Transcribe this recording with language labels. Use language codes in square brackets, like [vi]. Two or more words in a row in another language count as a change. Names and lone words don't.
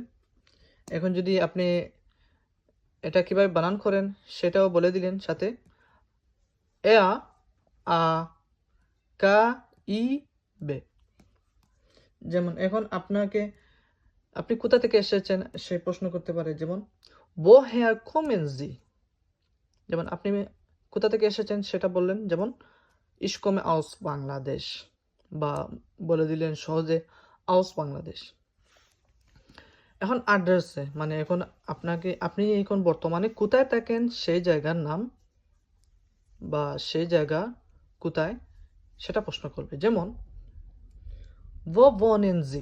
[bn] এখন যদি আপনি এটা কিভাবে বানান করেন সেটাও বলে দিলেন সাথে, AKIB। যেমন এখন আপনি কোথা থেকে এসেছেন সে প্রশ্ন করতে পারে, যেমন [de] Woher kommen Sie? [bn] যেমন আপনি কোথা থেকে এসেছেন সেটা বললেন, যেমন [de] Ich komme aus Bangladesh, [bn] বা বলে দিলেন সহজে [de] aus Bangladesh। [bn] এখন অ্যাড্রেসে মানে এখন আপনি এখন বর্তমানে কোথায় থাকেন সেই জায়গার নাম বা সেই জায়গা কোথায় সেটা প্রশ্ন করবে, যেমন [de] Wo wohnen Sie?